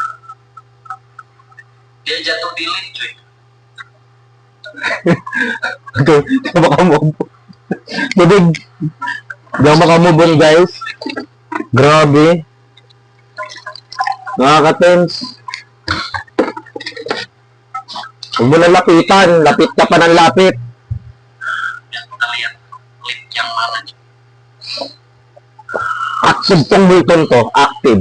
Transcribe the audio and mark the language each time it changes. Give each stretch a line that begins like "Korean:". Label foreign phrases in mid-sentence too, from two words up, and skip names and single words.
Indonesian: Dia jatuh di lift, cuy.
Filipino: Ito, di ako makamove. Babig. Di ako makamove guys. Grabe. Nakaka-tense. Huwag mo na lapitan. Lapit ka pa ng lapit.
Indonesian: Ya, kita lihat lift yang mana, cuy.
Filipino: Active tong multon to. Active.